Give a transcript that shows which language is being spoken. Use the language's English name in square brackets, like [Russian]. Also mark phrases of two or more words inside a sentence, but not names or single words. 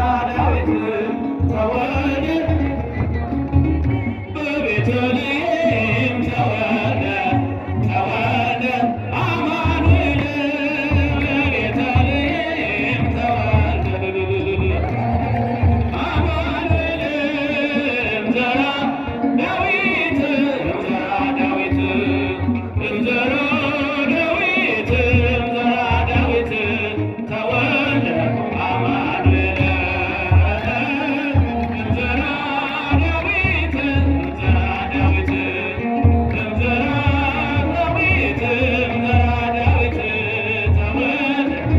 [Amharic] ዳዊት ተወለደ በቤተልሔም ተወለደ ተወለደ አማኑኤል በቤተልሔም ተወለደ [Geez] አማኑኤል ዘራ ዳዊት ዘራ ዳዊት ዘራ ዳዊት ዘራ ዳዊት ተወልደ አማኑኤል እንዘራ ዳዊት፣ እንዘራ ዳዊት፣ እንዘራ ዳዊት፣ እንዘራ ዳዊት ተወልደ